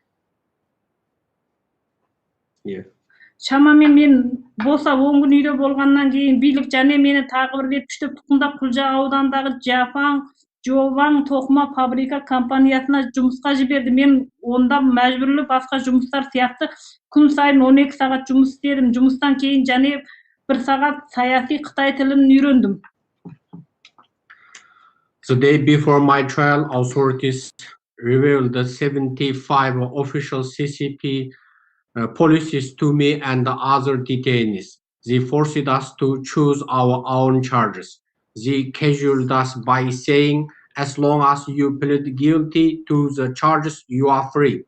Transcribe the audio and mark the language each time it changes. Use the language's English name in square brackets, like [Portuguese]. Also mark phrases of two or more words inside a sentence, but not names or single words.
[Kazakh] Шамамен мен босап 10 күн үйде болғаннан кейін билік және мені тағы бір рет күштеп тұтқындап Құлжа аудандағы Жован тоқыма фабрика компаниясына жұмысқа жіберді. Мен онда мәжбүрлі басқа жұмыстар сияқты күн сайын 12 сағат жұмыс істедім. Жұмыстан кейін және 1 сағат саяси Қытай тілін үйрендім. [English] The day before my trial, authorities revealed the 75 official CCP policies to me and the other detainees. They forced us to choose our own charges. They cajoled us by saying, as long as you plead guilty to the charges, you are free.